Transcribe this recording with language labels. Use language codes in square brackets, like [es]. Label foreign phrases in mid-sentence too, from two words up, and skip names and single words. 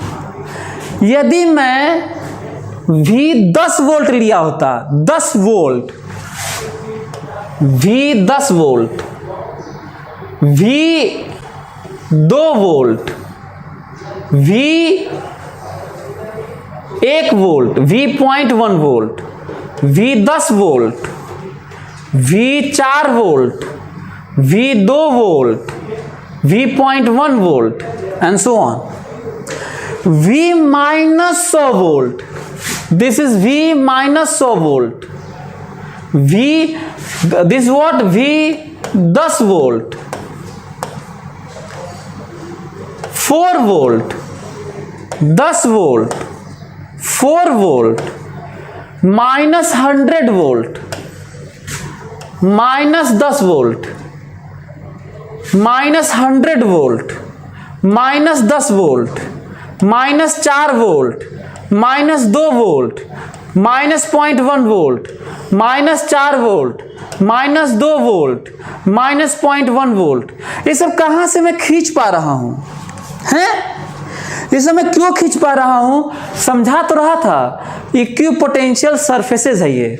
[hi] यदि मैं V 10 वोल्ट लिया होता, 10 वोल्ट, V 10 वोल्ट, V 2 वोल्ट, V 1 वोल्ट, V 0.1 वोल्ट, V 10 वोल्ट, V 4 वोल्ट, V 2 वोल्ट, V.1 [en] volt and so on. V minus 100 volt, this is V minus 100 volt. This is what? V 10 volt, 4 volt, 10 volt, 4 volt, minus 100 volt, minus 10 volt, minus 100 volt, minus 10 volt, [hi] माइनस 4 वोल्ट, माइनस 2 वोल्ट, माइनस 0.1 वोल्ट, माइनस 4 वोल्ट, माइनस 2 वोल्ट, माइनस 0.1 वोल्ट। ये सब कहाँ से मैं खींच पा रहा हूँ? हैं? ये सब मैं क्यों खींच पा रहा हूँ? समझा तो रहा था, [en] equipotential surfaces [hi] है ये।